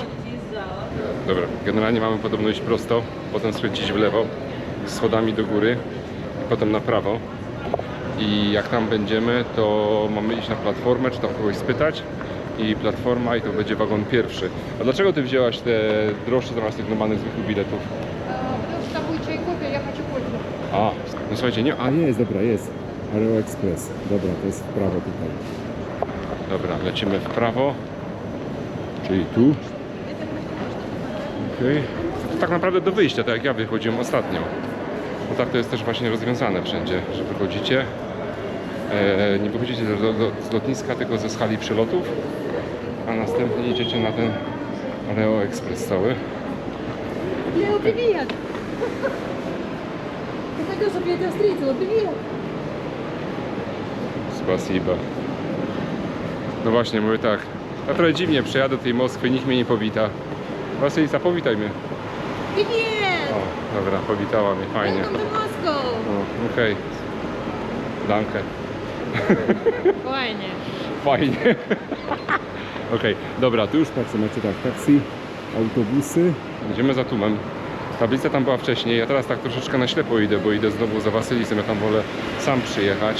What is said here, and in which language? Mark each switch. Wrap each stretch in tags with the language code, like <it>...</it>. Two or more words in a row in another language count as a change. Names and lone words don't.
<pl>Dobra, generalnie mamy podobno iść prosto, potem skręcić w lewo, schodami do góry, potem na prawo. I jak tam będziemy, to mamy iść na platformę, czy tam kogoś spytać. I platforma, i to będzie wagon pierwszy. A dlaczego ty wzięłaś te droższe zamiast tych normalnych zwykłych biletów?</pl> <ru>Потому что будет чай, кофе, я хочу кофе.</ru> <pl>A, no słuchajcie, nie, jest, dobra, jest. AeroExpress. Dobra, to jest w prawo tutaj. Dobra, lecimy w prawo, czyli tu. Okej. To tak naprawdę do wyjścia, tak jak ja wychodziłem ostatnio. No tak to jest też właśnie rozwiązane wszędzie, że wychodzicie. Nie wychodzicie z lotniska, tylko ze skali przelotów, a następnie idziecie na ten Leo Express cały.</pl> <ru>Лео, привет! Ты хотел, чтобы я тебя встретила? Привет! Spasiba.</ru> <pl>No właśnie, mówię tak. Ja trochę dziwnie przejadę do tej Moskwy, nikt mnie nie powita. Wasylisa, powitaj mnie.</pl> <ru>Привет!</ru> <pl>O, dobra, powitała mnie, fajnie.</pl> <en>Welcome to Moscow!</en> <pl>O, okej. Danke. Fajnie. Fajnie. Okej, dobra, tu już taksy macie tak, taksi, autobusy. Idziemy za tłumem. Tablica tam była wcześniej, ja teraz tak troszeczkę na ślepo idę, bo idę znowu za Wasylisem, ja tam wolę sam przyjechać.</pl>